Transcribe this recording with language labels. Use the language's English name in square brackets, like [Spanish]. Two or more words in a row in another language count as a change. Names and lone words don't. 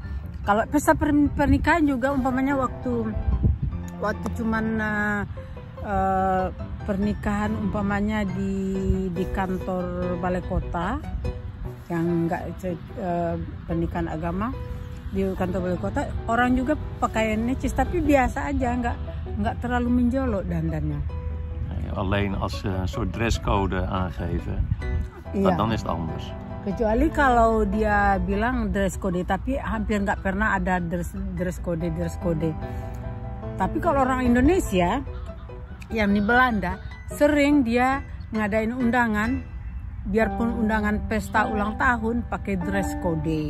[Indonesian] Kalau pesta pernikahan juga umpamanya waktu cuman pernikahan umpamanya di kantor balai kota, yang enggak pernikahan agama di kantor balai kota, orang juga pakaiannya necis, tapi biasa aja, nggak terlalu menjolok dandannya. [Dutch] Alleen als ze een soort dresscode aangeven, dan is het anders. [Indonesian] Kecuali kalau dia bilang [English] dress code, [Indonesian] tapi hampir nggak pernah ada [English] dress code. [Indonesian] Tapi kalau orang Indonesia yang di Belanda, sering dia ngadain undangan biarpun undangan pesta ulang tahun pakai [English] dress code.